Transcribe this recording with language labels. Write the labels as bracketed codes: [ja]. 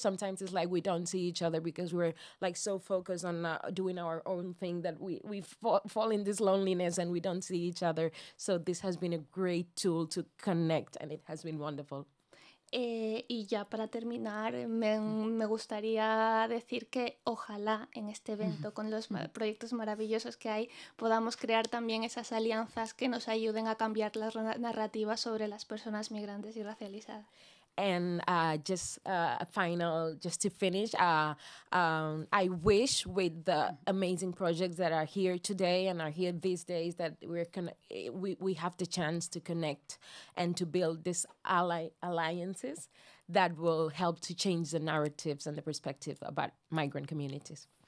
[en] Sometimes it's like we don't see each other because we're like so focused on doing our own thing that we fall in this loneliness and we don't see each other. So this has been a great tool to connect, and it has been wonderful. [es] Y ya para terminar, me gustaría decir que ojalá en este evento, con los proyectos maravillosos que hay, podamos crear también esas alianzas que nos ayuden a cambiar las narrativas sobre las personas migrantes y racializadas. [en] And just to finish, I wish with the amazing projects that are here today and are here these days that we have the chance to connect and to build these alliances that will help to change the narratives and the perspective about migrant communities.